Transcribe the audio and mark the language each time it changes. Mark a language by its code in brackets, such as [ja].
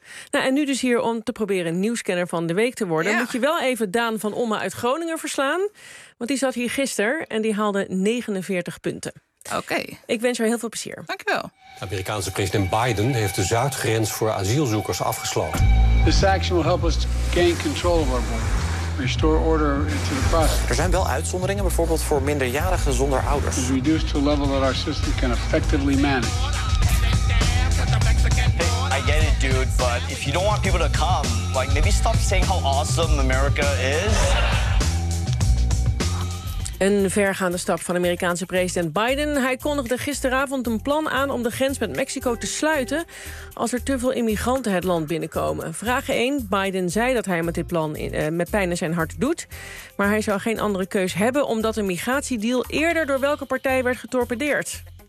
[nl] Nou, en nu dus hier om te proberen nieuwskenner van de week te worden. Ja. Moet je wel even Daan van Omme uit Groningen verslaan. Want die zat hier gisteren en die haalde 49 punten. Oké. [en] Okay. [nl] Ik wens haar heel veel plezier. Dank je wel. Amerikaanse president Biden heeft de zuidgrens voor asielzoekers afgesloten. [en] This action will help us to gain control of our border. Restore order into the process. [nl] Er zijn wel uitzonderingen, bijvoorbeeld voor minderjarigen zonder ouders. [en] It's reduced to a level that our system can effectively manage. I get it, dude, but if you don't want people to come, like, maybe stop saying how awesome America is. [nl] Een vergaande stap van Amerikaanse president Biden. Hij kondigde gisteravond een plan aan om de grens met Mexico te sluiten als er te veel immigranten het land binnenkomen. Vraag 1. Biden zei dat hij met dit plan met pijn in zijn hart doet. Maar hij zou geen andere keus hebben omdat een migratiedeal eerder door welke partij werd getorpedeerd?